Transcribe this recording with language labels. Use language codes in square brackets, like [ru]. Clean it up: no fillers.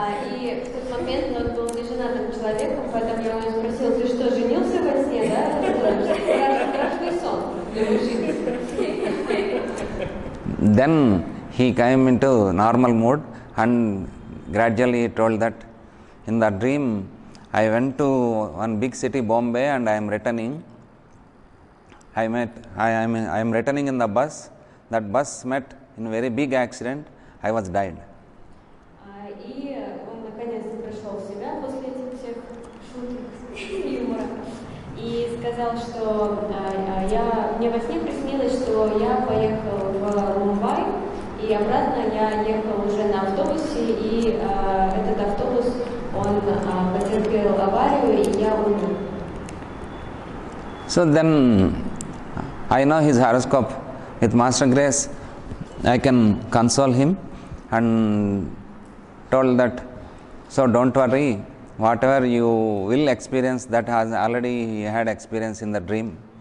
[ru] И в тот момент он был неженатым человеком, поэтому я его спросил, ты что, женился во сне, да? Страшный сон для мужчины. [en] Then he came into normal mood and gradually he told that in the dream I went to one big city, Bombay, and I am returning. I am returning in the bus. That bus met in a very big accident. I was died. [ru] И он наконец-то пришел в себя после этих всех шуток и юмора. И сказал, что мне во сне приснилось, что я поехал в Мумбай, и обратно я ехал уже на автобусе, и этот автобус, он потерпел аварию, и я умер. [en] So then I know his horoscope. With Master Grace, I can console him and told that, so don't worry, whatever you will experience, that has already he had experience in the dream.